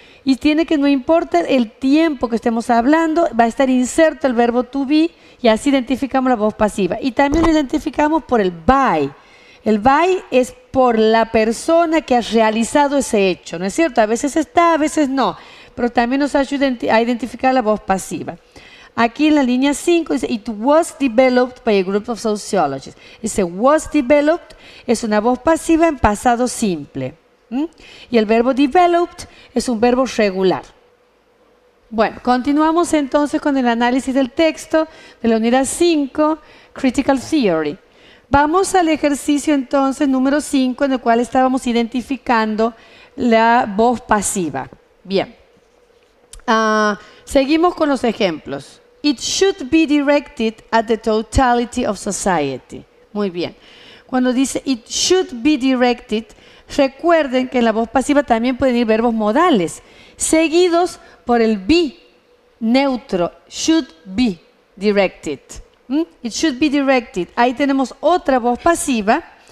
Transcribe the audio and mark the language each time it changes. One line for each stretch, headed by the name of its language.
Spanish: Y tiene que, no importa el tiempo que estemos hablando, va a estar inserto el verbo to be y así identificamos la voz pasiva. Y también lo identificamos por el by. El by es por la persona que ha realizado ese hecho, ¿no es cierto? A veces está, a veces no, pero también nos ayuda a identificar la voz pasiva. Aquí en la línea 5 dice,
English: it was developed by a group of sociologists.
Spanish: Ese was developed es una voz pasiva en pasado simple. Y el verbo developed es un verbo regular. Bueno, continuamos entonces con el análisis del texto de la unidad 5, Critical Theory. Vamos al ejercicio entonces número 5, en el cual estábamos identificando la voz pasiva. Bien. Seguimos con los ejemplos.
English: It should be directed at the totality of society.
Spanish: Muy bien. Cuando dice
English: it should be directed,
Spanish: recuerden que en la voz pasiva también pueden ir verbos modales, seguidos por el be neutro, should be directed.
English: It should be directed.
Spanish: Ahí tenemos otra voz pasiva.